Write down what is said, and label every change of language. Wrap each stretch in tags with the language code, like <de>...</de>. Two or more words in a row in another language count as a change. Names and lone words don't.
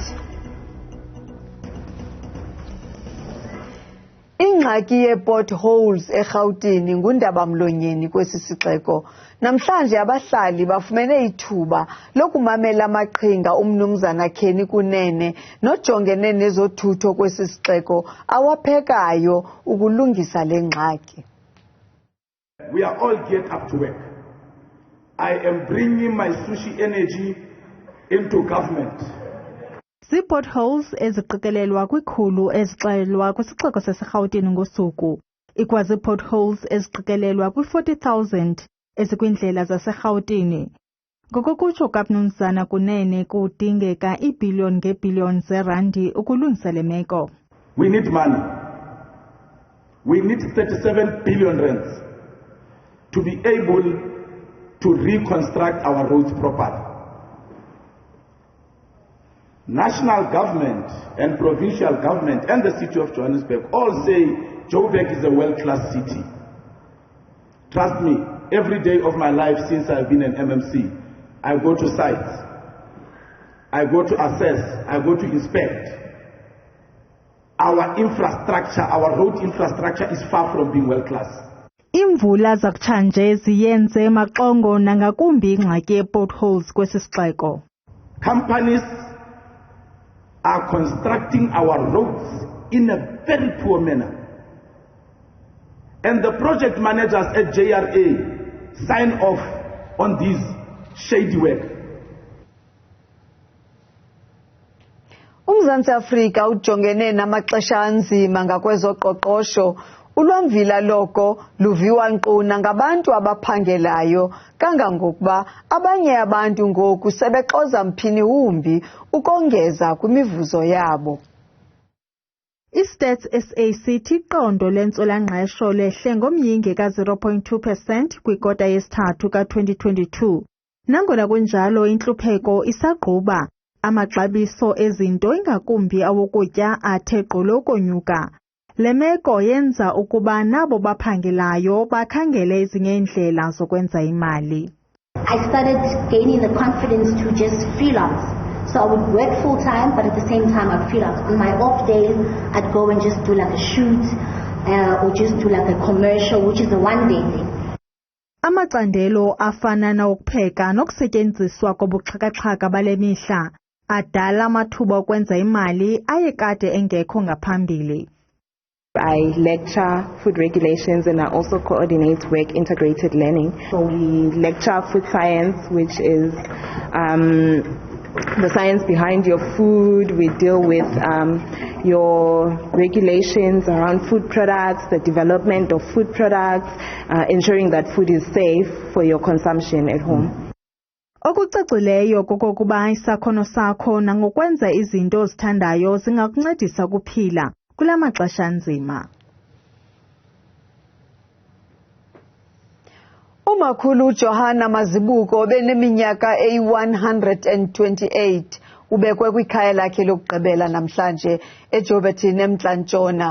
<xh>Ingxaki ye-potholes eGauteng ngundaba mlonyeni kwesi sixeko. Namhlanje abahlali bafumene ithuba lokumamela amaqhinga umnumzana Kenny Kunene nojongene nezothutho kwesi sixeko awaphekayo ukulungisa le ngxaki.</xh> <en>We are all get up to work. I am bringing my sushi energy into government.</en> <xh>Zii-potholes eziqikelelwa kwikhulu ezixelelwa kwisixeko saseGauteng ngosuku. Ikwazii-potholes eziqikelelwa kwi-40,000 ezikwindlela zaseGauteng. Ngokokutsho kaMnumzana Kunene kudingeka iibhiliyoni ngeebhiliyoni zeerandi ukulungisa le meko.</xh> <en>We need money. We need 37 billion rands to be able to reconstruct our roads properly. National government and provincial government and the city of Johannesburg all say Joburg is a world-class city. Trust me, every day of my life since I've been an MMC, I go to sites, I go to assess, I go to inspect. Our infrastructure, our road infrastructure is far from being world-class.</en> <xh>Imvula zakutshanje ziyenze maxongo nangakumbi ingxaki ye-potholes kwesi sixeko.</xh> <en>Companies are constructing our roads in a very poor manner. And the project managers at JRA sign off on this shady work.</en> <xh>uMzantsi Afrika ujongene namaxesha anzima ngakwezoqoqosho. Ulwamvila loko luviwa nkquna ngabantu abaphangelayo kangangokuba abanye abantu ngoku sebexoza mphini wumbi ukongeza kwimivuzo yabo. I-Stats SA sithi iqondo lentswela-ngqesho lehle ngomyinge ka-0.2% kwikota yesithathu ka-2022. Nangona kunjalo intlupheko isagquba, amaxabiso ezinto ingakumbi awokutya athe gqolo ukonyuka. Le meko yenza ukuba nabo baphangelayo bakhangele ezinye iindlela zokwenza imali.</xh> <en>I started gaining the confidence to just freelance. So I would work full time, but at the same time I'd freelance. On my off days, I'd go and just do like a shoot or just do like a commercial, which is a one-day thing.</en> <xh>Amacandelo afana nawukupheka nokusetyenziswa kobuxhakaxhaka bale mihla adala amathuba okwenza imali ayekade engekho ngaphambili.</xh> <en>I lecture food regulations and I also coordinate work integrated learning. So we lecture food science, which is the science behind your food. We deal with your regulations around food products, the development of food products, ensuring that food is safe for your consumption at home.</en> <xh>Okucacileyo kokokuba isakhono sakho nangokwenza izinto ozithandayo zingakuncedisa kuphila kula maxesha nzima. Umakhulu Johanna Mazibuko beneminyaka eyi-128 ubekwe kwikhaya lakhe lokugqibela namhlanje eJoburton eMntla-Ntshona.</xh>